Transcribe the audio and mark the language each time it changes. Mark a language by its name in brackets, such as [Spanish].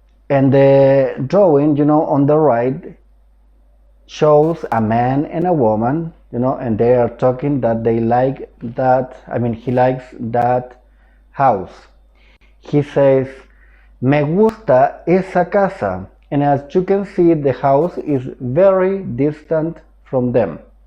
[English] And the drawing, on the right shows a man and a woman, and they are talking that they like that, he likes that house. He says, [Spanish] me gusta esa casa. [English] And as you can see, the house is very distant from them.